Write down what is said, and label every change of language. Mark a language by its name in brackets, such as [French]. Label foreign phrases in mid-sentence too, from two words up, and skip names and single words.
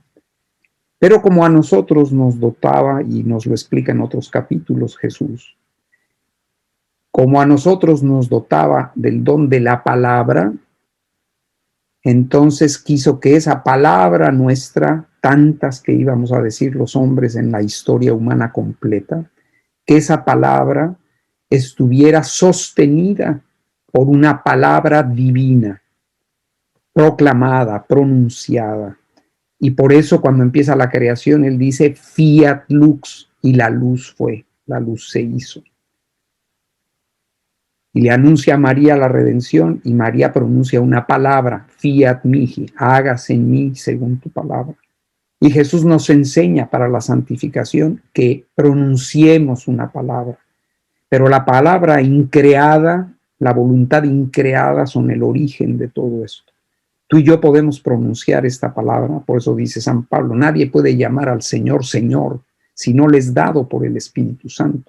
[Spanish] Pero como a nosotros nos dotaba, y nos lo explica en otros capítulos Jesús, como a nosotros nos dotaba del don de la palabra, entonces quiso que esa palabra nuestra, tantas que íbamos a decir los hombres en la historia humana completa, que esa palabra estuviera sostenida por una palabra divina, proclamada, pronunciada. Y por eso cuando empieza la creación, él dice [Latin] fiat lux, [Spanish] y la luz fue, la luz se hizo. Y le anuncia a María la redención, y María pronuncia una palabra, [Latin] fiat mihi, [Spanish] hágase en mí según tu palabra. Y Jesús nos enseña para la santificación que pronunciemos una palabra. Pero la palabra increada, la voluntad increada son el origen de todo esto. Tú y yo podemos pronunciar esta palabra, por eso dice San Pablo, nadie puede llamar al Señor, Señor, si no le es dado por el Espíritu Santo.